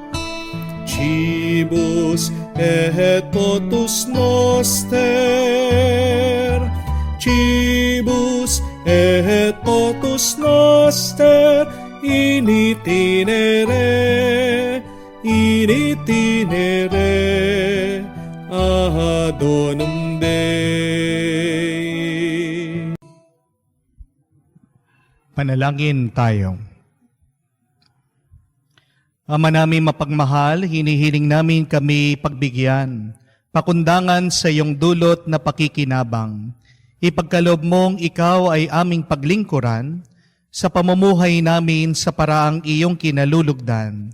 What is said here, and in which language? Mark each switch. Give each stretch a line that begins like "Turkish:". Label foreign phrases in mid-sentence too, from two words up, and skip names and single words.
Latin: Cibus et potus noster, cibus et potus noster, in itinere adonum Dei.
Filipino: Panalangin tayo. Ama namin mapagmahal, hinihiling namin kami pagbigyan, pakundangan sa iyong dulot na pakikinabang. Ipagkaloob mong ikaw ay aming paglingkuran sa pamumuhay namin sa paraang iyong kinalulugdan.